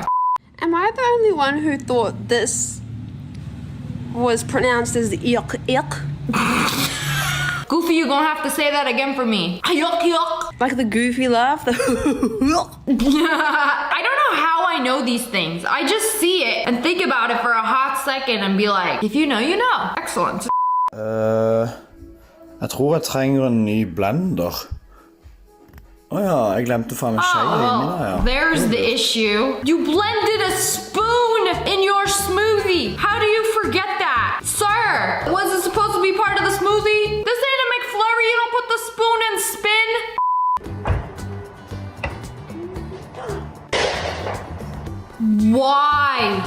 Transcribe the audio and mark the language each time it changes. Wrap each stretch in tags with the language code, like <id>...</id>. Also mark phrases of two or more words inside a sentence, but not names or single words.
<en>Am I the only one who thought this was pronounced as yuck yuck? Goofy, you gonna have to say that again for me. Yuck yuck. Like the goofy laugh? I don't know how I know these things. I just see it and think about it for a hot second and be like, if you know, you know. Excellent.</en> <no>Jeg tror jeg trenger en ny blender. Ja, jeg glemte faen meg skje inni der, ja.</no> <en>There's the issue. You blended a spoon in your smoothie. How do you forget that? Sir, was it supposed to be part of the smoothie? This ain't a McFlurry. You don't put the spoon and spin. Why?</en>